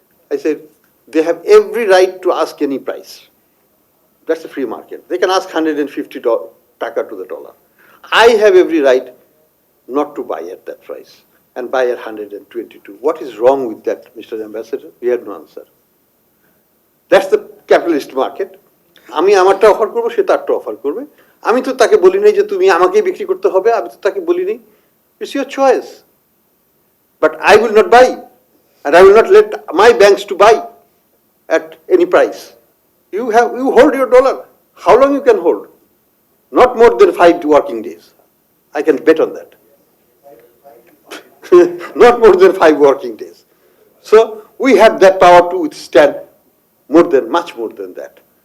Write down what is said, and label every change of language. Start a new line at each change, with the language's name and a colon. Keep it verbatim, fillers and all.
English: I said, they have every right to ask any price. That's the free market. They can ask one hundred fifty taka to the dollar. I have every right not to buy at that price and buy at one hundred twenty-two. What is wrong with that, Mister Ambassador? We had no answer. That's the capitalist market.
Bangla: আমি আমারটা offer করবো, সে তারটা offer করবে। আমি তো তাকে বলি নাই যে তুমি আমাকেই বিক্রি করতে হবে, আমি তো তাকে বলি নাই।
English: It's your choice. But I will not buy. And I will not let my banks to buy at any price. You have, you hold your dollar. How long you can hold? Not more than five working days. I can bet on that. Not more than five working days. So we have that power to withstand more than, much more than that.